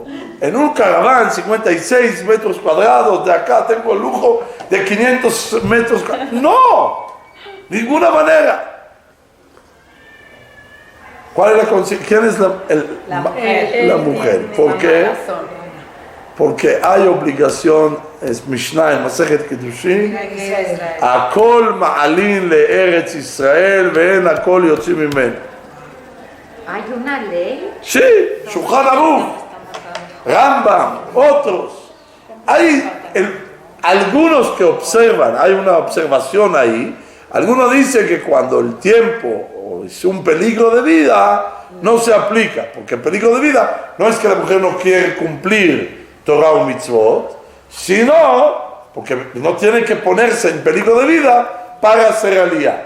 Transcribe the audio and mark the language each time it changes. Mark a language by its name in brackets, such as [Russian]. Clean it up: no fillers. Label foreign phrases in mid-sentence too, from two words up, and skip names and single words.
[Spanish] En un caraván, 56 metros cuadrados, de acá tengo el lujo de 500 metros cuadrados. No, ninguna manera. ¿Cuál es la consecuencia? ¿Quién es la mujer? ¿Por qué? Porque hay obligación, es Mishnah en Masejet Kedushin, [Hebrew] הכל מעלין לארץ ישראל ואין הכל יוצאים ממנו. [Spanish] ¿Hay una ley? Sí, Shulchan Aruch, Rambam, otros. Hay algunos que observan, hay una observación ahí. Algunos dicen que cuando el tiempo es un peligro de vida, no se aplica, porque el peligro de vida no es que la mujer no quiere cumplir Torah o mitzvot, sino porque no tiene que ponerse en peligro de vida para hacer aliyá.